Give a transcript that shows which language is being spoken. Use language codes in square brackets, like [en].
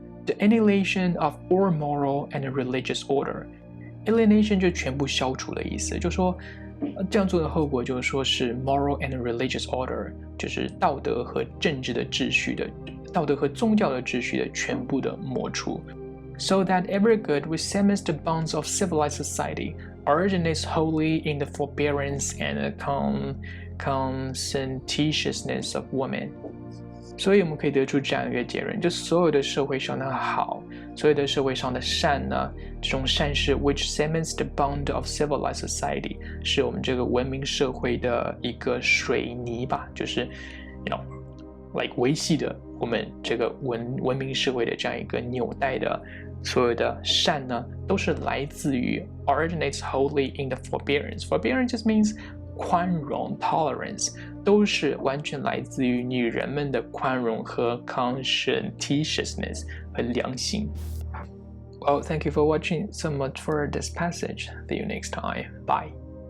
[en] The annihilation of all moral and religious order。 [zh] Alienation 就全部消除的意思，就说这样做的后果就是说是 [en] moral and religious order， [zh] 就是道德和政治的秩序的，道德和宗教的秩序的全部的抹除。 [en] So that every good which cements the bonds of civilized society originates wholly in the forbearance and conscientiousness of women。 [zh] 所以我们可以得出这样一个结论，就所有的社会上的好，所有的社会上的善呢，这种善事 [en] which cements the bond of civilized society [zh] 是我们这个文明社会的一个水泥吧，就是维系的我们这个文明社会的这样一个纽带的所有的善呢，都是来自于 [en] originates wholly in the forbearance。 Forbearance just means [zh] 宽容 [en] tolerance， [zh] 都是完全来自于女人们的宽容和 conscientiousness 和良心。 [en] Well, thank you for watching so much for this passage. See you next time. Bye.